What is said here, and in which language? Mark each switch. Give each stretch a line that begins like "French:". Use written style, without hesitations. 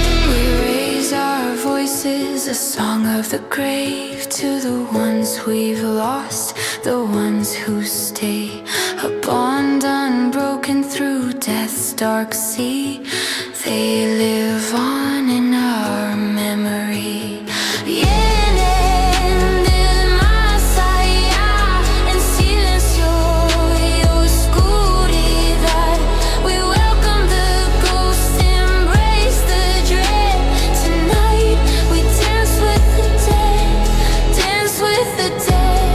English: We raise our voices, a song of the grave, to the ones we've lost, the ones who stay. A bond unbroken through death's dark sea. They live on in our memory.
Spanish: Vienen del más allá en silencio y oscuridad.
English: We welcome the ghosts, embrace the dread. Tonight we dance with the dead, dance with the dead.